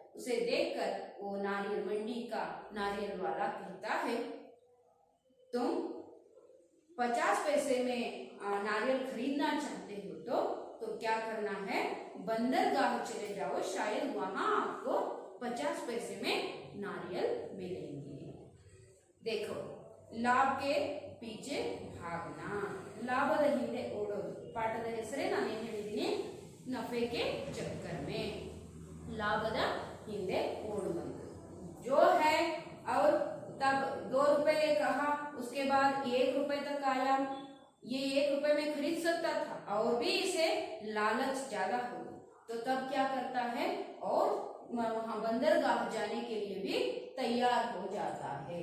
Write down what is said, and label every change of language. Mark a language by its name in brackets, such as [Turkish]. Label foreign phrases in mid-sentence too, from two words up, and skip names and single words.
[Hindi] उसे देखकर वो नारियल मंडी का नारियल वाला कहता है, तुम 50 पैसे में नारियल खरीदना चाहते हो तो क्या करना है? बंदरगाह चले जाओ, शायद वहां आपको 50 पैसे में नारियल मिलेंगे। देखो, लाभ के पीछे भागना, [Kannada] लाभದ ಹಿಂದೆ ಓಡೋದು ಪಾಠದ ಹೆಸರೇ ನಾನು ಏನು ಹೇಳಿದ್ದೀನಿ, [Hindi] नफे के चक्कर में, [Kannada] लाभದ ಹಿಂದೆ ಓಡುವುದು [Hindi] जो है। और तब 2 रुपये कहा, उसके बाद 1 रुपये तक आया। ये 1 रुपये में खरीद सकता था और भी इसे लालच ज्यादा हो, तो तब क्या करता है? और वहां बंदरगाह जाने के लिए भी तैयार हो जाता है।